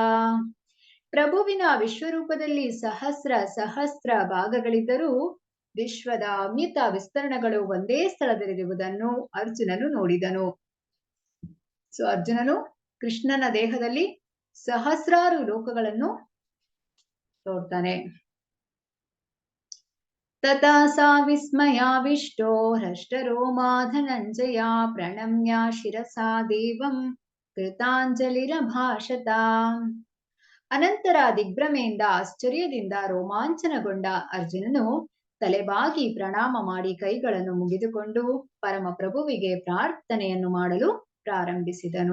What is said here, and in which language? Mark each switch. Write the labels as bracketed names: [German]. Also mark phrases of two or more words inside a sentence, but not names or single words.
[Kannada] ಪ್ರಭುವಿನ ವಿಶ್ವರೂಪದಲ್ಲಿ ಸಹಸ್ರ ಭಾಗಗಳಿದ್ದರೂ ವಿಶ್ವದ ಅಮಿತ ವಿಸ್ತರಣಗಳು ಒಂದೇ ಸ್ಥಳದಲ್ಲಿರುವುದನ್ನು ಅರ್ಜುನನು ನೋಡಿದನು. ಸೊ ಅರ್ಜುನನು ಕೃಷ್ಣನ ದೇಹದಲ್ಲಿ ಸಹಸ್ರಾರು ಲೋಕಗಳನ್ನು ನೋಡ್ತಾನೆ. [Sanskrit] ತಥಾ ಸಾ ವಿಸ್ಮಯಾವಿಷ್ಟೋ ಹೃಷ್ಟರೋಮಾ ಧನಂಜಯ ಪ್ರಣಮ್ಯ ಶಿರಸಾ ದೇವಂ ಕೃತಾಂಜಲಿರಭಾಷತ. [Kannada] ಅನಂತರ ದಿಗ್ಭ್ರಮೆಯಿಂದ ಆಶ್ಚರ್ಯದಿಂದ ರೋಮಾಂಚನಗೊಂಡ ಅರ್ಜುನನು ತಲೆಬಾಗಿ ಪ್ರಣಾಮ ಮಾಡಿ ಕೈಗಳನ್ನು ಮುಗಿದುಕೊಂಡು ಪರಮಪ್ರಭುವಿಗೆ ಪ್ರಾರ್ಥನೆಯನ್ನು ಮಾಡಲು ಪ್ರಾರಂಭಿಸಿದನು.